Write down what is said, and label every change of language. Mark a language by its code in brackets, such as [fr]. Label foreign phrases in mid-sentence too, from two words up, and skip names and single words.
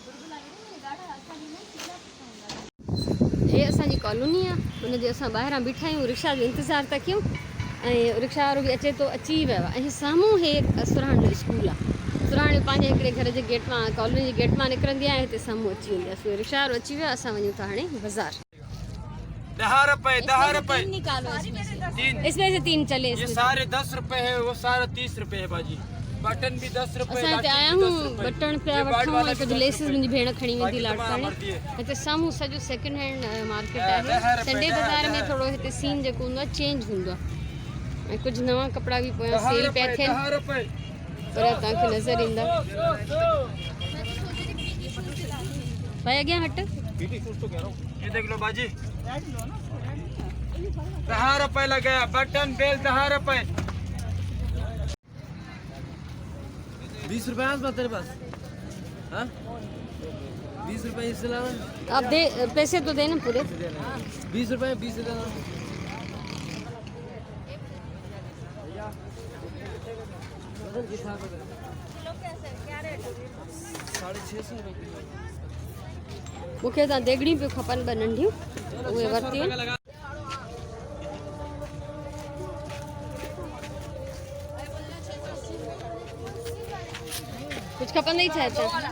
[sd] हे असांजी कॉलोनी आहे, हुनजे असां ॿाहिरां बीठा आहियूं, रिक्शा जो इंतज़ारु था कयूं ऐं रिक्शा वारो बि अचे थो, अची वियो आहे। ऐं साम्हूं हे सुराण जो स्कूल आहे। सुराण पंहिंजे हिकिड़े घर जे गेट मां, कॉलोनी जे गेट मां निकिरंदी आहे, हिते साम्हूं अची वेंदी आहे। सो रिक्शा वारो अची वियो आहे, असां वञूं था हाणे बाज़ारि। [ur] 10 روپے 10 روپے اس میں سے 3 چلے. یہ سارے 10 روپے ہے، وہ سارا 30 روپے ہے باجی. بٹن بھی 10 روپے. [sd] असां हिते आया हूँ बटन पिया वठूं ऐं कुझु लेसिस मुंहिंजी भेण खणी वेंदी लाटकाणे। हिते साम्हूं सॼो [en] second hand market [sd] आहे। संडे बाज़ार में थोरो हिते सीन जेको हूंदो आहे चेंज हूंदो आहे ऐं कुझु नवां कपिड़ा बि पोयां सेल पिया थियनि, पर तव्हांखे नज़र ईंदा। भाई अॻियां हट। [ur] یہ دیکھ لو باجی، 10 روپے لگا. بٹن بیل 10 روپے۔ 20 روپے ہے تیرے پاس? ہاں 20 روپے اس سے لانا. آپ دے، پیسے تو دینا پورے. 20 روپے 20 دینا. [sd] मूंखे त देगड़ी पियो खपनि 2 नंढियूं, उहे वरितियूं। कुझु खपंदा ई छा हिते?